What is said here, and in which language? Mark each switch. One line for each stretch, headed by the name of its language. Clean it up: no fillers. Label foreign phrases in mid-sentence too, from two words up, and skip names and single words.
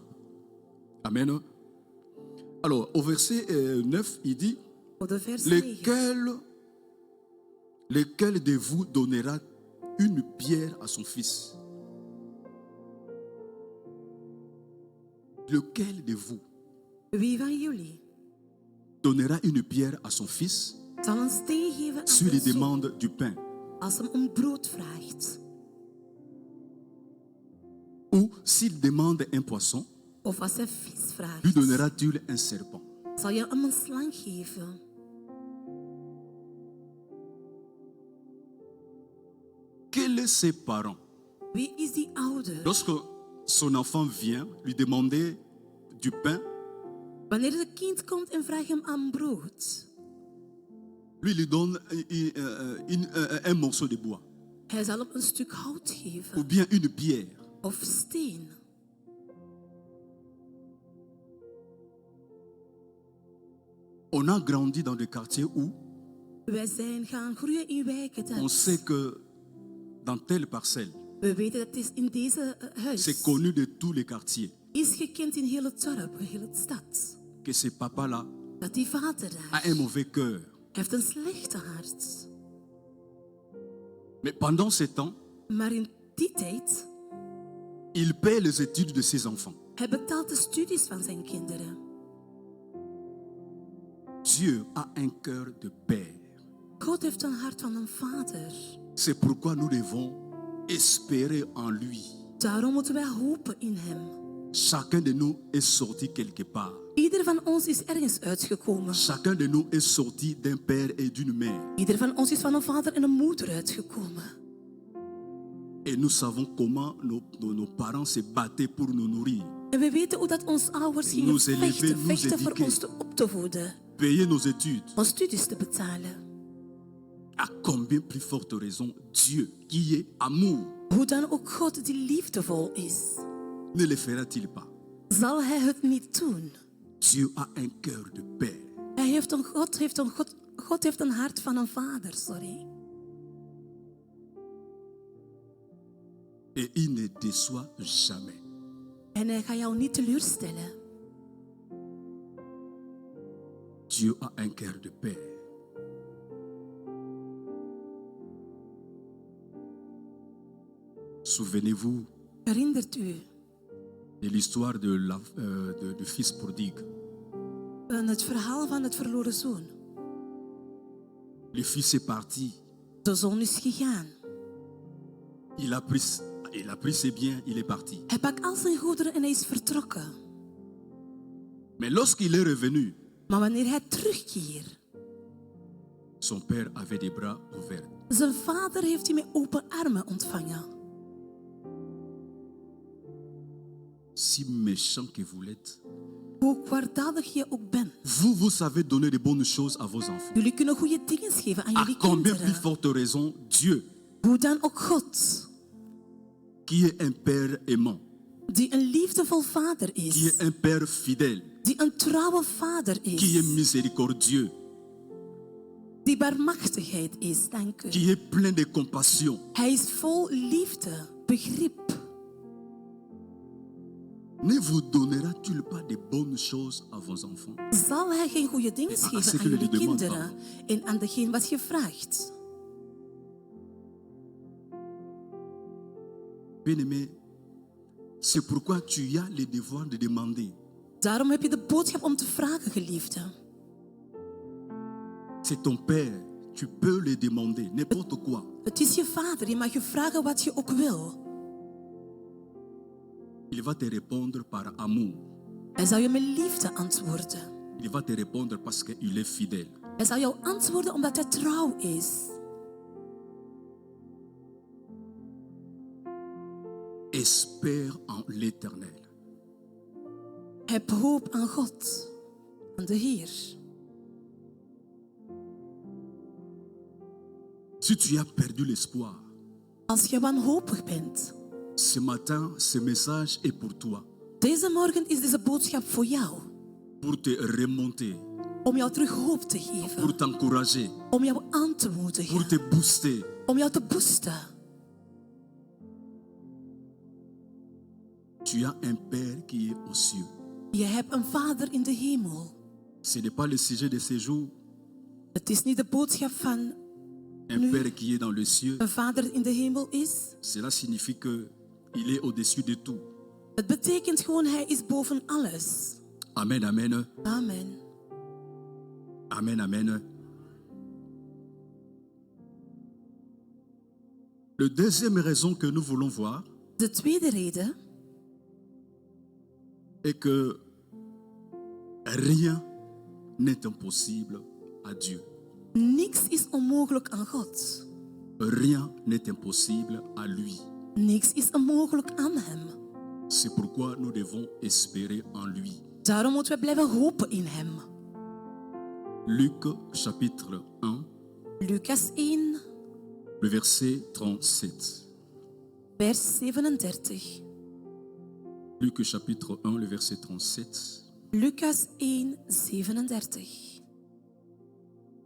French: Amen. Alors, au verset 9, il dit,
Dutch: Op de vers 9.
French: lequel de vous donnera une pierre à son fils? Lequel de vous
Dutch: Wie van jullie
French: donnera une pierre à son fils
Dutch: zal een steen geven aan
French: s'il
Dutch: zijn zoon
French: demande du pain?
Dutch: als hem om brood vraagt?
French: Ou s'il demande un poisson,
Dutch: Of als hij vis vraagt,
French: lui donnera-t-il un serpent?
Dutch: zal je hem een slang geven?
French: Quels sont ses parents?
Dutch: Wie is die ouder?
French: Lorsque son enfant vient lui demander du pain,
Dutch: Wanneer het kind komt en vraagt hem aan brood,
French: lui donne un morceau de bois
Dutch: hij zal hem een stuk hout
French: ou
Dutch: geven
French: bien une pierre.
Dutch: of steen.
French: On a grandi dans des quartiers où
Dutch: Wij zijn gaan groeien in wijken.
French: On sait que dans telle parcelle,
Dutch: We weten dat het is in deze huis
French: c'est connu de tous les quartiers,
Dutch: is gekend in heel het dorp, heel het stad.
French: que ce papa-là
Dutch: Dat die vader daar
French: a un mauvais cœur.
Dutch: heeft een slechte hart.
French: Mais pendant ce temps,
Dutch: Maar in die tijd,
French: il paie les études de ses enfants.
Dutch: hij betaalt de studies van zijn kinderen.
French: Dieu a un cœur de père.
Dutch: God heeft een hart van een vader.
French: C'est pourquoi nous devons espérer en lui.
Dutch: Daarom moeten wij hopen in hem.
French: Chacun de nous est sorti quelque part.
Dutch: Ieder van ons is ergens uitgekomen.
French: Chacun de nous est sorti d'un père et d'une mère.
Dutch: Ieder van ons is van een vader en een moeder uitgekomen.
French: Et nous savons comment nos parents se battaient pour nous nourrir,
Dutch: En we weten hoe dat onze ouders gingen
French: Nous élever, nous
Dutch: vechten voor
French: éduquer.
Dutch: ons op te voeden.
French: payer nos études.
Dutch: Om studies te betalen.
French: À combien plus forte raison Dieu, qui est amour,
Dutch: Hoe dan ook God die liefdevol is.
French: ne le fera-t-il pas?
Dutch: Zal hij het niet doen?
French: Dieu a un cœur de père.
Dutch: God heeft een hart van een vader, sorry.
French: Et il ne déçoit jamais.
Dutch: En hij gaat jou niet teleurstellen.
French: Dieu a un cœur de père. Souvenez-vous
Dutch: Herinnert u
French: de l'histoire du fils prodigue.
Dutch: het verhaal van het verloren zoon?
French: Le fils est parti.
Dutch: De zoon is gegaan.
French: Il a pris ses biens, il est parti.
Dutch: Hij pakt al zijn goederen en hij is vertrokken.
French: Mais lorsqu'il est revenu,
Dutch: Maar wanneer hij terugkeert,
French: son père avait des bras ouverts.
Dutch: zijn vader heeft hij met open armen ontvangen.
French: Si méchant que vous l'êtes,
Dutch: Hoe kwaadaardig je ook bent.
French: vous savez donner de bonnes choses à vos enfants.
Dutch: Jullie kunnen goede dingen geven aan
French: À
Dutch: jullie
French: combien plus
Dutch: kinderen.
French: forte raison Dieu,
Dutch: Hoe dan ook God,
French: qui est un père aimant,
Dutch: die een liefdevol vader
French: qui
Dutch: is.
French: est un père fidèle,
Dutch: Die een trouwe vader
French: qui est
Dutch: is.
French: miséricordieux,
Dutch: Die barmachtigheid is, dank u.
French: qui est plein de compassion,
Dutch: Hij is vol liefde, begrip.
French: ne vous donnera-t-il pas de bonnes choses à vos enfants?
Dutch: Zal hij geen goede dingen
French: Ah,
Dutch: geven
French: c'est
Dutch: aan
French: que
Dutch: jullie
French: je demande,
Dutch: kinderen en aan degene wat je vraagt?
French: Bien-aimé, c'est pourquoi tu as le devoir de demander.
Dutch: Daarom heb je de boodschap om te vragen, geliefde.
French: C'est ton père, tu peux le demander, n'importe quoi.
Dutch: Het is je vader, je mag je vragen wat je ook wil.
French: Il va te répondre par amour.
Dutch: Hij zal je met liefde antwoorden.
French: Il va te répondre parce qu'il est fidèle.
Dutch: Hij zal jou antwoorden omdat hij trouw is.
French: Espère en l'Éternel.
Dutch: Heb hoop aan God, aan de Heer.
French: Si tu as perdu l'espoir,
Dutch: Als je wanhopig bent,
French: ce matin, ce message est pour toi.
Dutch: deze morgen is deze boodschap voor jou.
French: Pour te remonter,
Dutch: Om jou terug hoop te
French: pour
Dutch: geven.
French: t'encourager,
Dutch: Om jou aan te
French: pour
Dutch: moedigen.
French: te booster.
Dutch: Om jou te boosten.
French: Tu as un Père qui est aux cieux.
Dutch: Je hebt een vader in de hemel.
French: Ce n'est pas le sujet de ce jour.
Dutch: Het is niet de boodschap van
French: Un
Dutch: Nu.
French: Père qui est dans les cieux,
Dutch: een vader in de hemel is.
French: cela signifie qu'il est au-dessus de tout.
Dutch: Het betekent gewoon, hij is boven alles.
French: Amen, amen.
Dutch: Amen.
French: Amen, amen. La deuxième raison que nous voulons voir
Dutch: De tweede reden
French: est que rien n'est impossible à Dieu.
Dutch: niks is onmogelijk aan God.
French: Rien n'est impossible à lui.
Dutch: Niks is onmogelijk aan hem.
French: C'est pourquoi nous devons espérer en lui.
Dutch: Daarom moeten we blijven hopen in hem.
French: Luc chapitre 1,
Dutch: Lucas 1,
French: le verset 37.
Dutch: vers 37.
French: Luc chapitre 1, le verset 37.
Dutch: Lucas 1, 37.